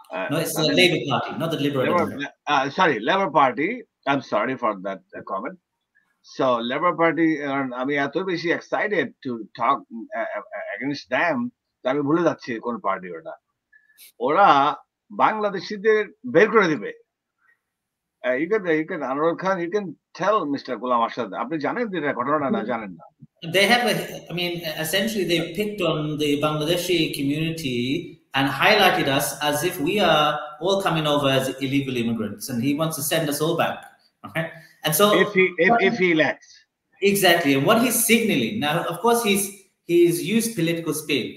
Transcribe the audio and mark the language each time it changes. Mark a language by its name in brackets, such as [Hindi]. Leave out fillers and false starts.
[English] No, it's the Labour Party, not the Liberal Democrats. Labour Party. I'm sorry for that comment. [Bangla] So Labour Party, আমি এত বেশি [English] excited to talk against them, [Bangla] আমি ভুলে যাচ্ছি কোন party ওটা। ওরা বাংলাদেশিদের বের করে দিবে। [English] You can Anwar Khan, you can tell Mr. [Bangla] Ghulam Arshad, আপনি জানেন এটা ঘটনা না জানেন না? [English] They have, essentially they picked on the Bangladeshi community and highlighted us as if we are all coming over as illegal immigrants, and he wants to send us all back. Okay? And so, if he elects, exactly, and what he's signaling now, of course, he's used political spin.